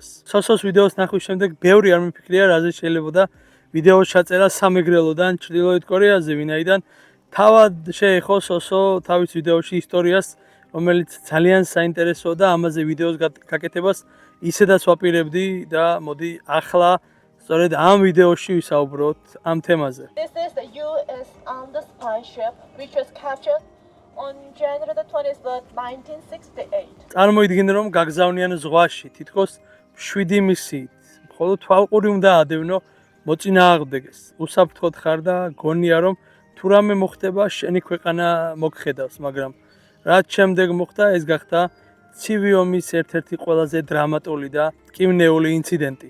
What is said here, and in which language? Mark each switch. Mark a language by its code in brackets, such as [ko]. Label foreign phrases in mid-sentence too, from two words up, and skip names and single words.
[ka] სოსოს ვიდეოს ნახვის შემდეგ ბევრი არ მიფიქრია, რაზე შეიძლებოდა ვიდეოს ჩაწერა სამეგრელოდან ჩრდილოეთ კორეაზე, ვინაიდან თავად შეეხო სოსო თავის ვიდეოში ისტორიას, რომელიც ძალიან საინტერესოა და ამაზე ვიდეოს გაკეთებას ისედაც ვაპირებდი და მოდი ახლა სწორედ ამ ვიდეოში ვისაუბროთ ამ თემაზე. [en] This is the US spy ship which was captured on January the 23rd, 1968. [ka] წარმოიდგინე რომ გაგზავნიან ზღვაში თითქოს 7 მისიით. მხოლოდ თვალყური უნდა ადევნო მოწინააღმდეგეს. უსაფრთხოდ ხარ და გონია რომ თუ რამე მოხდება შენი ქვეყანა მოგხედავს, მაგრამ რაც შემდეგ მოხდა ეს გახდა ცივი ომის ერთ-ერთი ყველაზე დრამატული და მტკივნეული ინციდენტი.